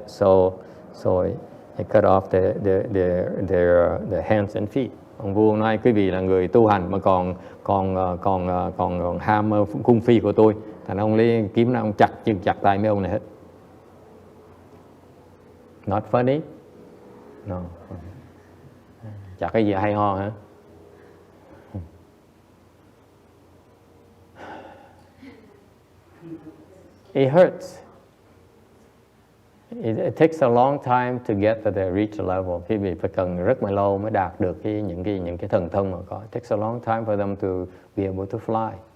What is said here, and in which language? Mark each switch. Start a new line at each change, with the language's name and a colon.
English: So he cut off their hands and feet.
Vietnamese: Ông vua nói quý vị là người tu hành mà còn ham cung phi của tôi, thành ông lấy kiếm ra ông chặt chân chặt tay mấy ông này hết.
English: Not funny? No.
Vietnamese: Chặt cái gì hay ho hả?
English: It hurts. It takes a long time to get to the reach level.
Vietnamese: Quý vị phải cần rất là lâu mới đạt được những cái thần thông mà có.
English: It takes a long time for them to be able to fly.